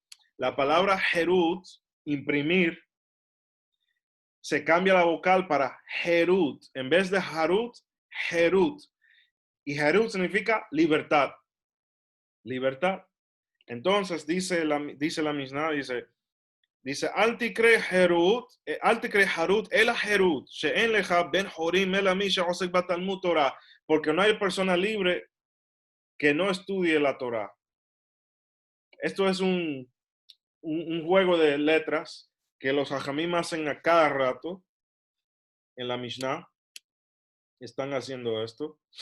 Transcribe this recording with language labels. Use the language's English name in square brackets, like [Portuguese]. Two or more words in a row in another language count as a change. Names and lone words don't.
[Spanish] La palabra Herut, imprimir, se cambia la vocal para Herut. En vez de Harut, Herut. Y Herut significa libertad. Libertad. Entonces dice la Mishnah, dice, [Hebrew] אל תקרא חרות, אלא חירות, שאין לך בן חורים אלא מי שעוסק בתלמוד תורה, [Spanish] porque no hay persona libre que no estudie la Torah. Esto es un juego de letras que los hajamim hacen a cada rato en la Mishnah. Están haciendo esto.